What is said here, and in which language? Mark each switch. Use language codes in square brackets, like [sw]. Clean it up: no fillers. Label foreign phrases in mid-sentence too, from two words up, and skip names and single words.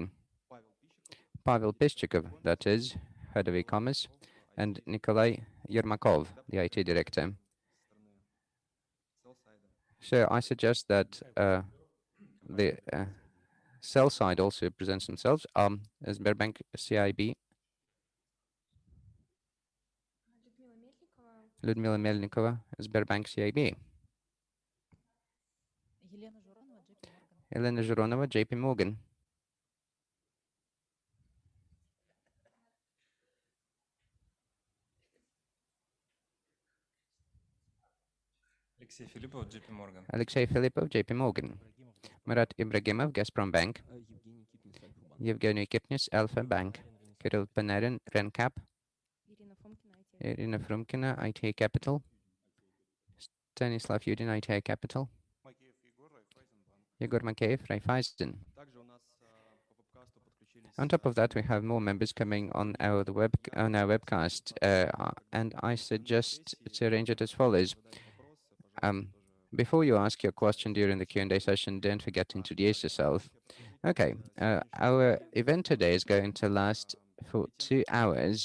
[en] Pavel Pischikov, that is, head of e-commerce, and Nikolai Yermakov, the IT director. So I suggest that the sell side also presents themselves as Sberbank CIB. Ludmila Melnikova, Sberbank CIB. Elena Zhuronova, JP Morgan. Alexey Filippov, JP Morgan. Alexey Filippov, JP Morgan. Murat Ibragimov, Gazprom Bank. Yevgeny Kipnis, Alpha Bank. Kirill Panarin, RenCap. Irina Frumkina, ITA Capital. Stanislav Yudin, ITA Capital. Yegor Makeyev, Raiffeisen. On top of that, we have more members coming on our webcast, and I suggest to arrange it as follows. Before you ask your question during the Q&A session, don't forget to introduce yourself. Okay, our event today is going to last for 2 hours.